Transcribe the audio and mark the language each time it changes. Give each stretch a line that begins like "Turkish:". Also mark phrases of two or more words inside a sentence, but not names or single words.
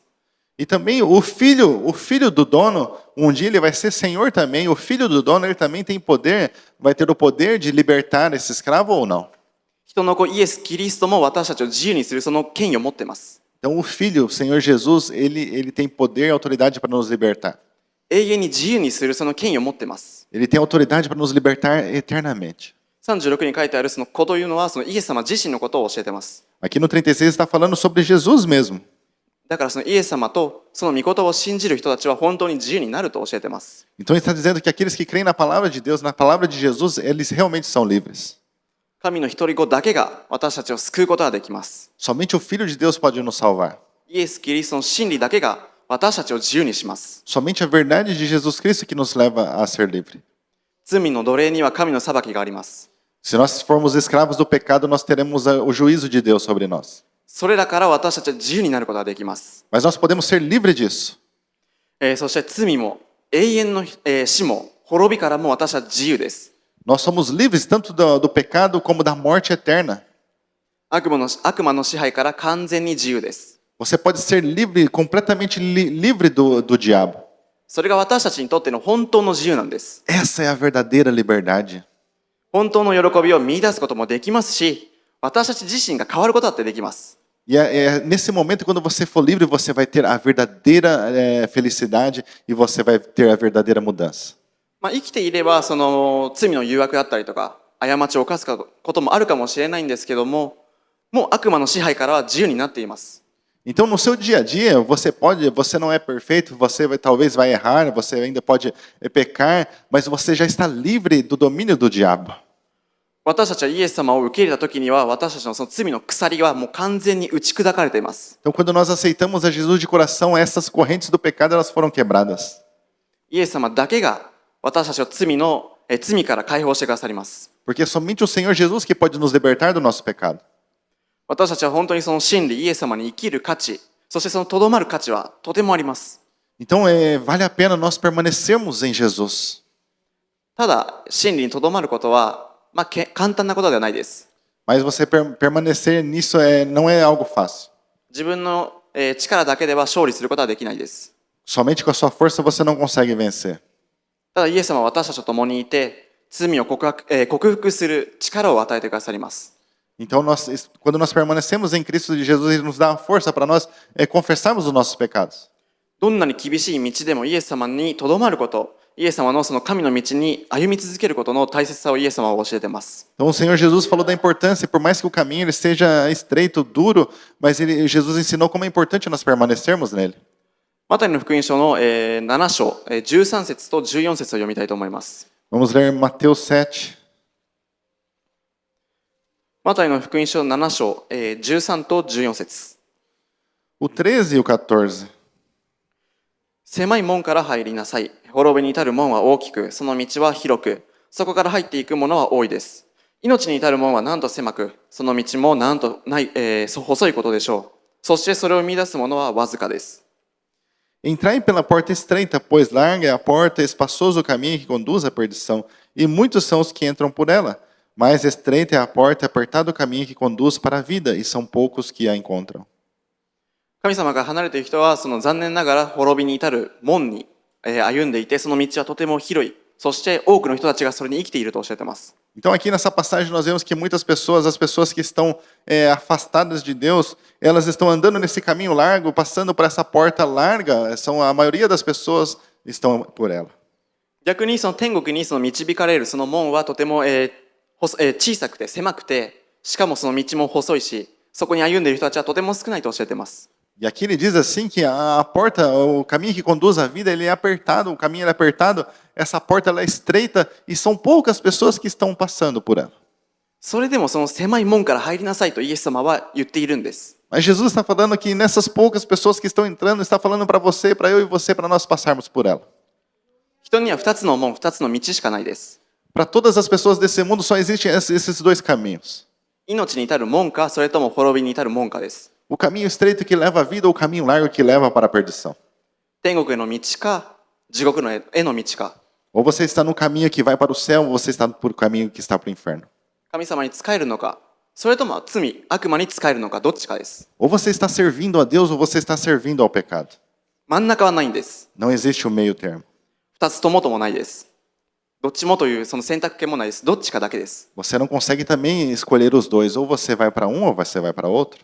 Portuguese: E também o filho do dono, um dia ele vai ser senhor também. O filho do dono, ele também tem poder, vai ter o poder de libertar esse escravo ou não.
Japanese: 人の子イエス・キリストも私たちを自由にするその権威を持っています。
Portuguese: Então o filho, o Senhor Jesus, ele tem poder e autoridade para nos libertar.
Japanese: 永遠に自由にするその権威を持っています。
Portuguese: Ele tem autoridade para nos libertar eternamente.
Japanese: 36 に書いてあるその子というのはそのイエス様自身のことを教えています。
Portuguese: Aqui no 36 está falando sobre Jesus mesmo.
Japanese: だからそのイエス様とその御言葉を信じる人たちは本当に自由になると教えています。
Portuguese: Então ele está dizendo que aqueles que creem na palavra de Deus, na palavra de Jesus, eles realmente são livres.
Japanese: 神の一人子だけが私たちを救うことができます。
Portuguese: Somente o Filho de Deus pode nos salvar.
Japanese: イエス・キリストの真理だけが私たちを自由にします。
Portuguese: Somente a verdade de Jesus Cristo que nos leva a ser livre.
Japanese: 罪の奴隷には神の裁きがあります。
Portuguese: Se nós formos escravos do pecado, nós teremos o juízo de Deus sobre nós.
Japanese: それらから私たちは自由になることができます。
Portuguese: Mas nós podemos ser livres disso.
Japanese: そして罪も永遠の、死も滅びからも私は自由です。
Portuguese: Nós somos livres tanto do pecado como da morte eterna.
Japanese: 悪魔の支配から完全に自由です。
Portuguese: Você pode ser livre, completamente livre do diabo.
Japanese: それが私たちにとっての本当の自由なんです。
Portuguese: Essa é a verdadeira liberdade.
Japanese: 本当の喜びを見出すこともできますし、私たち自身が変わることだってできます。
Portuguese: E é nesse momento, quando você for livre, você vai ter a verdadeira felicidade e você vai ter a verdadeira mudança.
Japanese: 生きていればその罪の誘惑だったりとか過ちを犯すこともあるかもしれないんですけども、もう悪魔の支配からは自由になっています。
Portuguese: Então, no seu dia a dia, você não é perfeito, talvez vai errar, você ainda pode pecar, mas você já está livre do domínio do diabo.
Japanese: 私たちはイエス様を受け入れた時には私たちのその罪の鎖はもう完全に打ち砕かれています。
Portuguese: Então, quando nós aceitamos a Jesus de coração, essas correntes do pecado elas foram quebradas.
Japanese: イエス様だけが私たちを罪から解放してくださります。
Portuguese: Porque é somente o Senhor Jesus que pode nos libertar do nosso pecado.
Japanese: 私たちは本当にその真理、イエス様に生きる価値、そしてそのとどまる価値はとてもあります。
Portuguese: Então, vale a pena nós permanecermos em Jesus.
Japanese: ただ、真理にとどまることは、簡単なことではないです。
Portuguese: Mas você permanecer nisso não é algo fácil.
Japanese: 自分の力だけでは勝利することはできないです。
Portuguese: Somente com a sua força você não consegue vencer.
Japanese: ただ、イエス様は私たちと共にいて、罪を克服する力を与えてくださります。
Portuguese: Então, quando nós permanecemos em Cristo de Jesus, Ele nos dá a força para nós confessarmos os nossos pecados.
Japanese: どんなに厳しい道でもイエス様にとどまること、イエス様のその神の道に歩み続けることの大切さをイエス様は教えています。
Portuguese: Então, o Senhor Jesus falou da importância, por mais que o caminho ele seja estreito, duro, mas Jesus ensinou como é importante nós permanecermos nele.
Japanese: マタイの福音書の7章13節と14節を読みたいと思います。
Portuguese: Vamos ler Mateus 7.
Japanese: マタイの福音書7章13と14節。
Portuguese: O 13 e o 14.
Japanese: 狭い門から入りなさい。滅びに至る門は大きく、その道は広く、そこから入っていく者は多いです。命に至る門はなんと狭く、その道もなんとない、細いことでしょう。そしてそれを見出す者はわずかです。
Portuguese: Entrai pela porta estreita, pois larga é a porta, espaçoso o caminho que conduz à perdição, e muitos são os que entram por ela. Mas estreita é a porta, apertado o caminho que conduz para a vida, e são poucos que a encontram.
Japanese: 神様が離れている人はその残念ながら滅びに至る門に歩んでいて、その道はとても広い、 そして多くの人たちがそれに生きていると教えています。
Portuguese: Então aqui nessa passagem nós vemos que muitas pessoas, as pessoas que estão afastadas de Deus, elas estão andando nesse caminho largo, passando por essa porta larga, a maioria das pessoas estão por ela.
Japanese: 逆にその天国にその導かれるその門はとても小さくて狭くて、しかもその道も細いし、そこに歩んでいる人たちはとても少ないと教えています。
Portuguese: E aqui ele diz assim que a porta, o caminho que conduz à vida, ele é apertado, o caminho é apertado, essa porta ela é estreita e são poucas pessoas que estão passando por ela.
Japanese: それでもその狭い門から入りなさいとイエス様は言っているんです。
Portuguese: Mas Jesus está falando que nessas poucas pessoas que estão entrando, está falando para você, para eu e você, para nós passarmos por ela.
Japanese: 人には2つの門、2つの道しかないです。
Portuguese: Para todas as pessoas desse mundo só existem esses dois caminhos.
Japanese: 命に至る門か、それとも滅びに至る門かです。
Portuguese: O caminho estreito que leva à vida ou o caminho largo que leva para a perdição.
Japanese: 天国への道か、地獄への道か。
Portuguese: Ou você está no caminho que vai para o céu, ou você está por caminho que está para o inferno.
Japanese: 神様に仕えるのか、それとも罪、悪魔に仕えるのか、どっちかです。
Portuguese: Ou você está servindo a Deus ou você está servindo ao pecado.
Japanese: 真ん中はないんです。
Portuguese: Não existe o meio termo.
Japanese: 2 つともないです。どっちもというその選択権もないです。どっちかだけです。
Portuguese: Você não consegue também escolher os dois. Ou você vai para um ou você vai para outro.